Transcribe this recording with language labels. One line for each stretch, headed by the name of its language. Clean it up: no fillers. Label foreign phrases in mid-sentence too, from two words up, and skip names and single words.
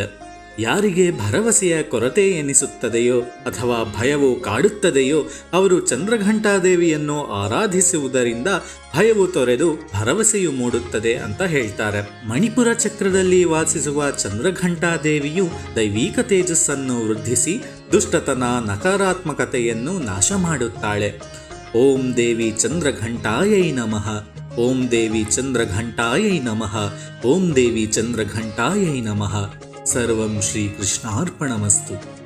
Kannada: ಯಾರಿಗೆ ಭರವಸೆಯ ಕೊರತೆ ಎನಿಸುತ್ತದೆಯೋ ಅಥವಾ ಭಯವು ಕಾಡುತ್ತದೆಯೋ ಅವರು ಚಂದ್ರಘಂಟಾ ದೇವಿಯನ್ನು ಆರಾಧಿಸುವುದರಿಂದ ಭಯವು ತೊರೆದು ಭರವಸೆಯು ಮೂಡುತ್ತದೆ ಅಂತ ಹೇಳ್ತಾರೆ. ಮಣಿಪುರ ಚಕ್ರದಲ್ಲಿ ವಾಸಿಸುವ ಚಂದ್ರಘಂಟಾ ದೇವಿಯು ದೈವಿಕ ತೇಜಸ್ಸನ್ನು ವೃದ್ಧಿಸಿ ದುಷ್ಟತನ, ನಕಾರಾತ್ಮಕತೆಯನ್ನು ನಾಶ ಮಾಡುತ್ತಾಳೆ.
Sanskrit: ಓಂ ದೇವಿ ಚಂದ್ರಘಂಟಾಯೈ ನಮಃ. ಓಂ ದೇವಿ ಚಂದ್ರಘಂಟಾಯೈ ನಮಃ. ಓಂ ದೇವಿ ಚಂದ್ರಘಂಟಾಯೈ ನಮಃ. ಸರ್ವಂ ಶ್ರೀ ಕೃಷ್ಣಾರ್ಪಣಮಸ್ತು.